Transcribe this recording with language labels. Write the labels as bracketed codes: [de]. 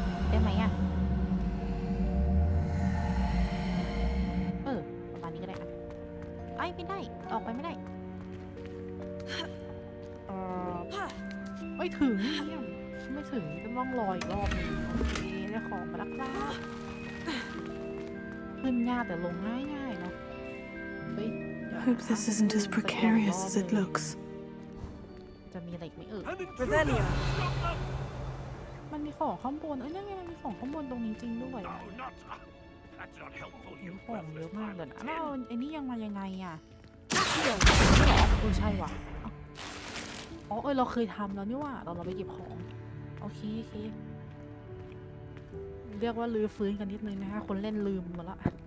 [th] ได้ไหมอ่ะประมาณนี้ก็ได้อะไม่ได้ออกไปไม่ได้ไม่ถึงเนี่ยไม่ถึงต้องล่องลอยอีกรอบนึงโอเคได้ของมาแล้วครับขึ้นยากแต่ลงง่ายๆเนาะ [en] Hope this isn't as precarious as it looks. [th] จะมีอะไรอีกไหม Revelio. มันมีของข้างบนนี่ไงมันมีของข้างบนตรงนี้จริงด้วย [en] No, not. That's not helpful. [th] มีของเยอะมากเลยนะแล้วไอ้นี่ยังมายังไงอ่ะใช่ว่ะเราเคยทำแล้วนี่ว่าเราไปเก็บของโอเคเรียกว่าลือฟื้นกันนิดนึงนะคะคนเล่นลืมหมดละ